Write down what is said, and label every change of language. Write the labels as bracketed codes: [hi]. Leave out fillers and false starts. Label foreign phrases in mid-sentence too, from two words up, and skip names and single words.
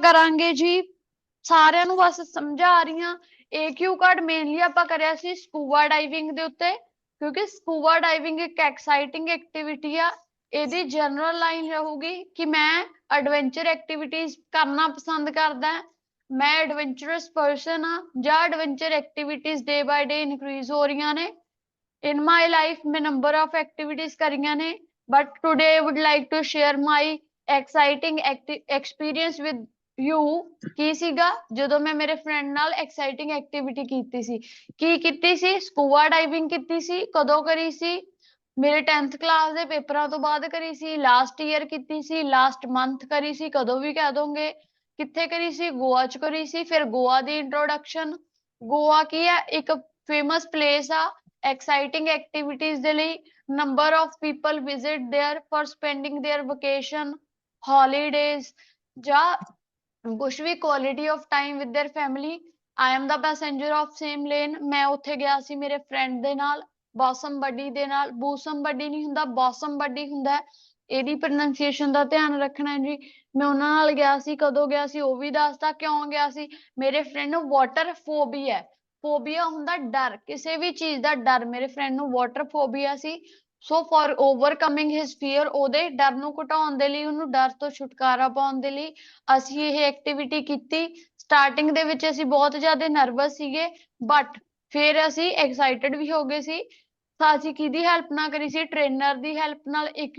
[pa] ਕਰਾਂਗੇ ਜੀ ਸਾਰਿਆਂ ਨੂੰ ਬਸ ਸਮਝਾ ਰਹੀ ਹਾਂ ਇਹ [en] cue card [pa] ਮੇਨਲੀ ਆਪਾਂ ਕਰਿਆ ਸੀ [en] scuba diving [pa] ਦੇ ਉੱਤੇ ਕਿਉਂਕਿ [en] scuba diving [pa] ਇੱਕ [en] exciting activity [pa] ਆ ਇਹਦੀ [en] general line [pa] ਰਹੂਗੀ ਕਿ ਮੈਂ [en] adventure activities [pa] ਕਰਨਾ ਪਸੰਦ ਕਰਦਾ ਮੈਂ [en] adventurous person [pa] ਆ ਜਾਂ [en] adventure activities day by day increase [pa] ਹੋ ਰਹੀਆਂ ਨੇ [en] in my life [pa] मैं [en] number of activities [pa] ਕਰੀਆਂ ਨੇ [en] but today I would like to share my exciting experience with you [pa] ਕੀ ਸੀਗਾ ਜਦੋਂ ਮੈਂ ਮੇਰੇ ਫਰੈਂਡ ਨਾਲ [en] exciting activity [pa] ਕੀਤੀ ਸੀ ਕੀ ਕੀਤੀ ਸੀ [en] scuba diving [pa] ਕੀਤੀ ਸੀ ਕਦੋਂ ਕਰੀ ਸੀ ਮੇਰੇ 10th ਕਲਾਸ ਦੇ ਪੇਪਰਾਂ ਤੋਂ ਬਾਅਦ ਕਰੀ ਸੀ [en] last year [pa] ਕੀਤੀ ਸੀ [en] last month [pa] ਕਰੀ ਸੀ ਕਦੋਂ ਵੀ ਕਹਿ ਦੋਗੇ ਕਿੱਥੇ ਕਰੀ ਸੀ ਗੋਆ ਚ ਕਰੀ ਸੀ ਫਿਰ ਗੋਆ ਦੀ ਇੰਟਰੋਡਕਸ਼ਨ ਗੋਆ ਕੀ ਹੈ ਇੱਕ [en] famous place [pa] ਆ [en] exciting activities [pa] ਦੇ ਲਈ [en] number of people visit there for spending their vacation holidays [pa] ਜਾਂ ਕੁਛ ਵੀ [en] quality of time with their family I am the passenger of same lane [pa] ਮੈਂ ਉੱਥੇ ਗਿਆ ਸੀ ਮੇਰੇ friend ਦੇ ਨਾਲ [en] bosom buddy [pa] ਦੇ ਨਾਲ [en] boosum buddy [pa] ਨਹੀਂ ਹੁੰਦਾ [en] ਬੌਸਮ [pa] ਬੱਡੀ ਹੁੰਦਾ ਹੈ ਇਹਦੀ pronunciation ਦਾ ਧਿਆਨ ਰੱਖਣਾ ਹੈ ਜੀ ਮੈਂ ਉਹਨਾਂ ਨਾਲ ਗਿਆ ਸੀ ਕਦੋਂ ਗਿਆ ਸੀ ਉਹ ਵੀ ਦੱਸਦਾ ਕਿਉਂ ਗਿਆ ਸੀ ਮੇਰੇ friend ਨੂੰ [en] water phobia [pa] ਹੈ ਫੋਬੀਆ ਹੁੰਦਾ ਡਰ ਕਿਸੇ ਵੀ ਚੀਜ਼ ਦਾ ਡਰ ਮੇਰੇ ਫਰੈਂਡ ਨੂੰ [en] water phobia [pa] ਸੀ [en] so for overcoming his fear [pa] ਉਹਦੇ ਡਰ ਨੂੰ ਘਟਾਉਣ ਦੇ ਲਈ ਉਹਨੂੰ ਡਰ ਤੋਂ ਛੁਟਕਾਰਾ ਪਾਉਣ ਦੇ ਲਈ ਅਸੀਂ ਇਹ ਐਕਟੀਵਿਟੀ ਕੀਤੀ ਸਟਾਰਟਿੰਗ ਦੇ ਵਿੱਚ ਅਸੀਂ ਬਹੁਤ ਜ਼ਿਆਦਾ ਨਰਵਸ ਸੀਗੇ ਬਟ ਫਿਰ ਅਸੀਂ ਐਕਸਾਈਟਡ ਵੀ ਹੋ ਗਏ ਸੀ ਤਾਂ ਅਸੀਂ ਕਿਹਦੀ ਹੈਲਪ ਨਾਲ ਕਰੀ ਸੀ ਟ੍ਰੇਨਰ ਦੀ ਹੈਲਪ ਨਾਲ